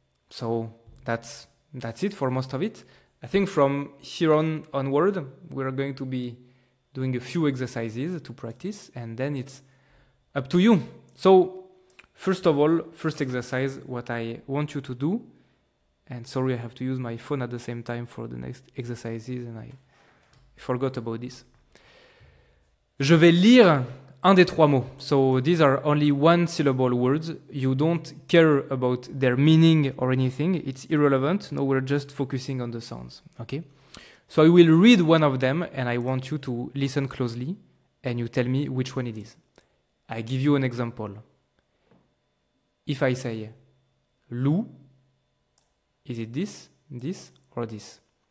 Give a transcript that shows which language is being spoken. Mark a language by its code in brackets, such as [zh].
[en] So that's it for most of it. I think from here onward, we're going to be doing a few exercises to practice, and then it's up to you. So first of all, first exercise, what I want you to do, and sorry I have to use my phone at the same time for the next exercises, and I forgot about this. [fr] Je vais lire un des trois mots. [en] So these are only one syllable words. You don't care about their meaning or anything. It's irrelevant. No, we're just focusing on the sounds. Okay? So I will read one of them and I want you to listen closely and you tell me which one it is. I give you an example. If I say loup, is it this, or this?